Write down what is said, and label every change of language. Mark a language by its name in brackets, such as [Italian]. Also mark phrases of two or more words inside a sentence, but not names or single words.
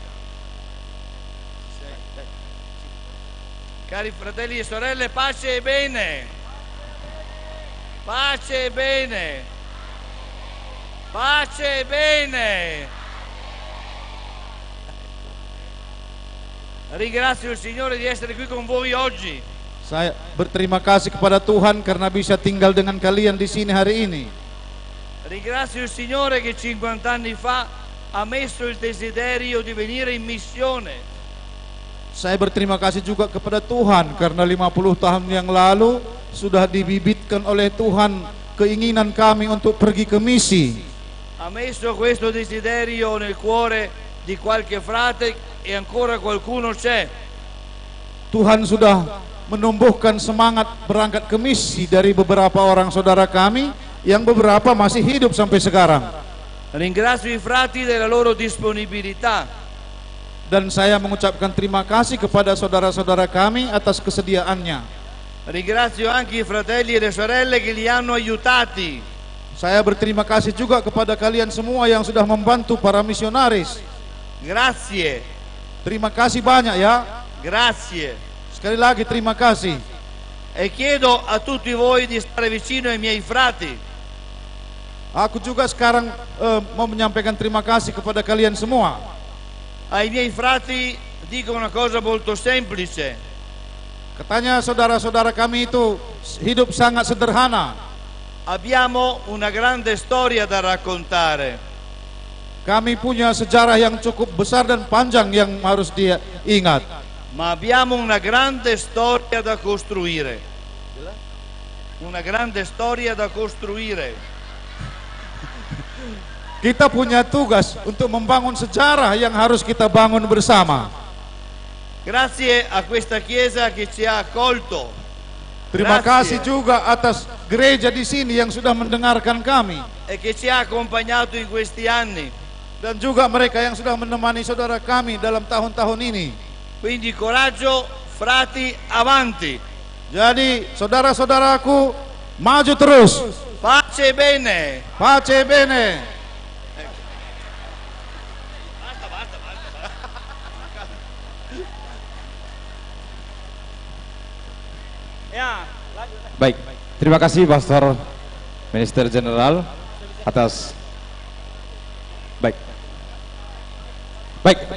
[Italian] Cari fratelli e sorelle, pace e bene. Pace e bene. Pace e bene. Ringrazio il Signore di essere qui con voi oggi. [Indonesian] Saya berterima kasih kepada Tuhan karena bisa tinggal dengan kalian di sini hari ini. [Italian] Ringrazio il Signore che 50 anni fa ha messo il desiderio di venire in missione. [Indonesian] Saya berterima kasih juga kepada Tuhan karena 50 tahun yang lalu sudah dibibitkan oleh Tuhan keinginan kami untuk pergi ke misi. [Italian] Ha messo questo desiderio nel cuore di qualche frate e ancora qualcuno c'è. [Indonesian] Tuhan sudah menumbuhkan semangat berangkat ke misi dari beberapa orang saudara kami yang beberapa masih hidup sampai sekarang. [Italian] Ringrazio i frati della loro disponibilità. [Indonesian] Dan saya mengucapkan terima kasih kepada saudara-saudara kami atas kesediaannya. [Italian] Ringrazio anche i fratelli e le sorelle che li hanno aiutati. [Indonesian] Saya berterima kasih juga kepada kalian semua yang sudah membantu para misionaris. [Italian] Grazie. [Indonesian] Terima kasih banyak ya. [Italian] Grazie. [Indonesian] Sekali lagi terima kasih. [Italian] E chiedo a tutti voi di stare vicino ai miei frati. [Indonesian] Aku juga sekarang mau menyampaikan terima kasih kepada kalian semua. [Italian] Ai miei frati dico una cosa molto semplice. [Indonesian] Katanya saudara-saudara kami itu hidup sangat sederhana. [Italian] Abbiamo una grande storia da raccontare. [Indonesian] Kami punya sejarah yang cukup besar dan panjang yang harus dia ingat. [Italian] Ma abbiamo una grande storia da costruire. Una grande storia da costruire. [Indonesian] Kita punya tugas untuk membangun sejarah yang harus kita bangun bersama. [Italian] Grazie a questa chiesa che ci ha accolto. [Indonesian] Terima kasih juga atas gereja di sini yang sudah mendengarkan kami. [Italian] E che ci ha accompagnato in questi anni. [Indonesian] Dan juga mereka yang sudah menemani saudara kami dalam tahun-tahun ini. [Italian] Quindi coraggio, frati, avanti. [Indonesian] Jadi saudara-saudaraku, maju terus. [Italian] Pace bene. Pace bene. [Indonesian] Baik, terima kasih Pastor Minister General atas Baik.